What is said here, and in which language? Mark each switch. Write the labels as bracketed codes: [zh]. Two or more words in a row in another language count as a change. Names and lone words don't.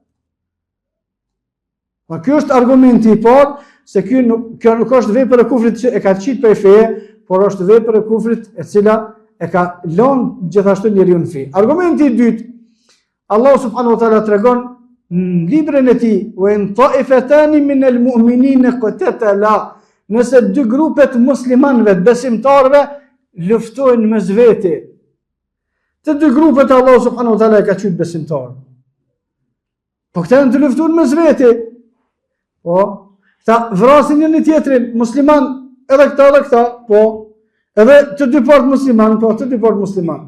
[sq] Ky është argumenti i parë se kjo nuk është vepër e kufrit që e ka qit prej feje, por është vepër e kufrit e cila e ka lënë gjithashtu njeriu në fe. Argumenti i dytë, Allah [ar] سبحانه وتعالى [sq] tregon në librin e tij, [ar] "وإن طائفتان من المؤمنين اقتتلوا", [sq] nëse 2 grupe të muslimanëve, besimtarëve, luftojnë mes vete. Të 2 grupet Allah [ar] سبحانه وتعالى [sq] e ka qyt besimtarë. Po këta janë të luftuar mes vete. Po, ta vrasin njëri tjetrin, musliman, edhe këta, po, edhe të 2 partë musliman, po, të 2 partë musliman.